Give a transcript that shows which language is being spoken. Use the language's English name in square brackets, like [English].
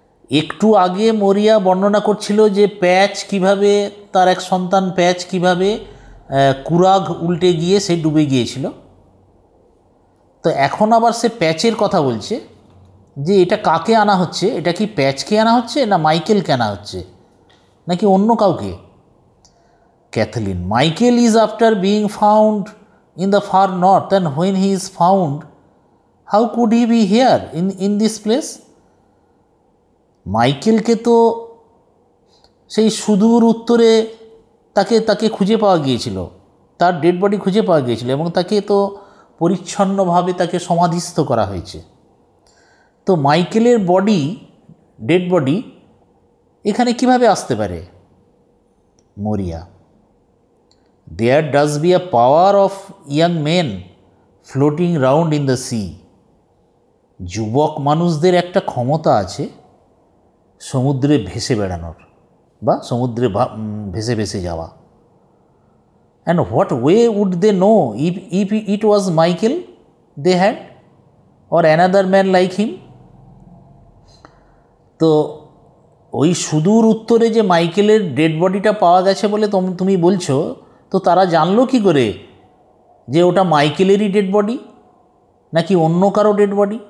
[Bangla] একটু আগে মরিয়া বর্ণনা করছিল যে প্যাচ কিভাবে, তার এক সন্তান প্যাচ কিভাবে কুরাগ উল্টে গিয়ে সে ডুবে গিয়েছিল। তো এখন আবার সে প্যাচের কথা বলছে যে এটা কাকে আনা হচ্ছে, এটা কি প্যাচকে আনা হচ্ছে না মাইকেলকে আনা হচ্ছে নাকি অন্য কাউকে? [English] Kathleen. Michael is after being found in the far north, and when he is found, how could he be here in this place? [Bangla] মাইকেলকে তো সেই সুদূর উত্তরে তাকে খুঁজে পাওয়া গিয়েছিল, তার ডেড বডি খুঁজে পাওয়া গিয়েছিল এবং তাকে তো পরিচ্ছন্নভাবে তাকে সমাধিস্থ করা হয়েছে। তো মাইকেলের বডি, ডেড বডি এখানে কিভাবে আসতে পারে? [English] মরিয়া, there does be a power of young men floating round in the sea. [Bangla] যুবক মানুষদের একটা ক্ষমতা আছে সমুদ্রে ভেসে বেড়ানোর বা সমুদ্রে ভেসে ভেসে যাওয়া। [English] And what way would they know if it was Michael they had or another man like him? [Bangla] তো ওই সুদূর উত্তরে যে মাইকেলের ডেড বডিটা পাওয়া গেছে বলে তুমি বলছো, তো তারা জানলো কি করে যে ওটা মাইকেলেরই ডেড বডি নাকি অন্য কারো ডেড বডি?